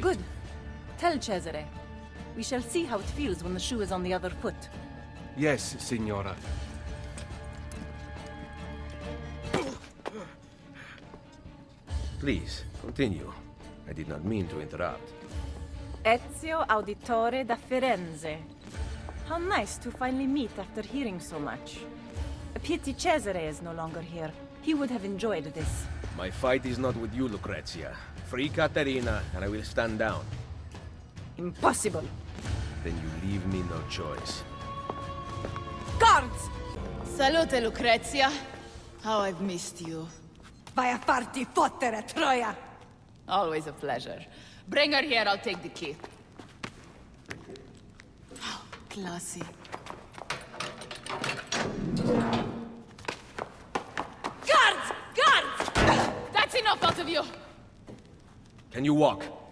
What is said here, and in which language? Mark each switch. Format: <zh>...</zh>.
<en>Good. Tell Cesare. We shall see how it feels when the shoe is on the other foot. Yes, Signora. Please, continue. I did not mean to interrupt. Ezio Auditore da Firenze. How nice to finally meet after hearing so much. A pity Cesare is no longer here. He would have enjoyed this. My fight is not with you, Lucrezia. Free Caterina, and I will stand down. Impossible. Then you leave me no choice. Guards! Salute, Lucrezia. How I've missed you.</en> <it>Vai a farti fottere, Troia!</it> <en>Always a pleasure. Bring her here, I'll take the key. Oh, classy. Guards! Guards! That's enough out of you! Can you walk?</en>